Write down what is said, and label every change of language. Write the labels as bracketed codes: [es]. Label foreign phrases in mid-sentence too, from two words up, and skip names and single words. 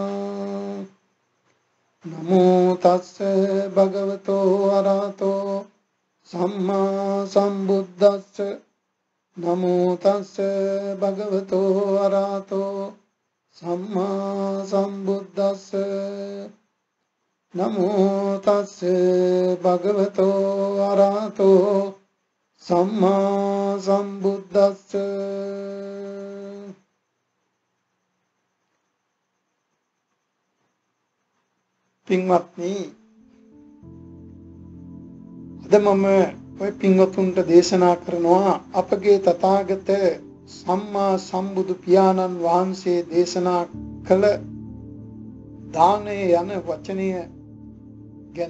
[pi] නමෝ තස්ස භගවතෝ අරහතෝ සම්මා සම්බුද්දස්ස නමෝ තස්ස භගවතෝ අරහතෝ සම්මා සම්බුද්දස්ස නමෝ තස්ස භගවතෝ අරහතෝ සම්මා සම්බුද්දස්ස. [si] පින්වත්නි, අද මම ඔය පින්වතුන්ට දේශනා කරනවා අපගේ තථාගත සම්මා සම්බුදු පියාණන් වහන්සේ දේශනා කළ දානය යන වචනය ගැන.